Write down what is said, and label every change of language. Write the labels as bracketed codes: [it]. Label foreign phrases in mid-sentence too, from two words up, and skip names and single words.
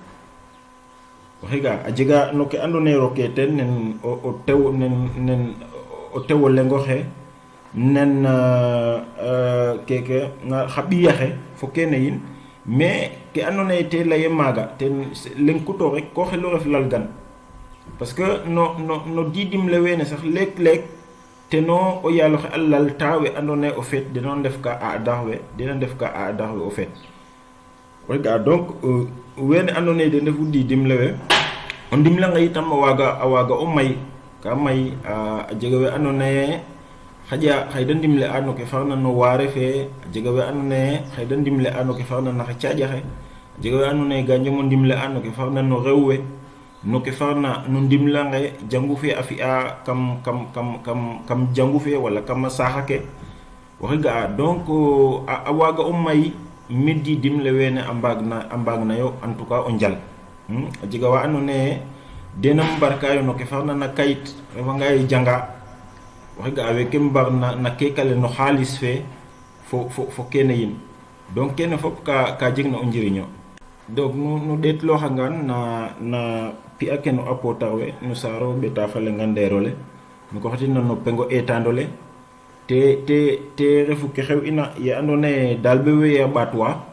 [snf] waxiga a jega no ke andone roke ten nen o tewo lengo xe nen keke nga xabiya xe fo kene yin mais ke andone te laye maga ten len kuto rek ko xelo ref lalgan [fr] parce que [snf] no didim le wene sax lek te no o yalo xe allal tawe andone [fr] au fait de [snf] non def ka a dahwe [fr] au fait [snf] waxiga donc wene andone de ndefu didim lewe on dimla nga itam waga o may ka may a jegawe andone xaja xayda ndimle ano ke farna no ware fe jegawe andone xayda ndimle ano ke farna na xaja xe jegawe andone ganjo mo ndimle ano ke farna no rewwe no ke farna no ndimla nga jangu fe afia kam jangu fe wala kam saha ke waxiga donc a waga o may middi dimle wene ambagna yo [fr] en tout cas [snf] o njal a jega wa andoona yee dena mbarkaayo no ke farna na kayit refanga ye janga waxe ga'a weeke mbarna na keekale no xaalis fe fo kene yin donc kene fop ka jegna o njiriñ o donc nu ɗeetlooxangaan na pi'a ke no a pootar we no saaro ɓeta fa lenga ndeer ole nu ko xotina no pengo eetaand ole te refu ke xew'ina ye andoona yee daal be we a ɓaatwa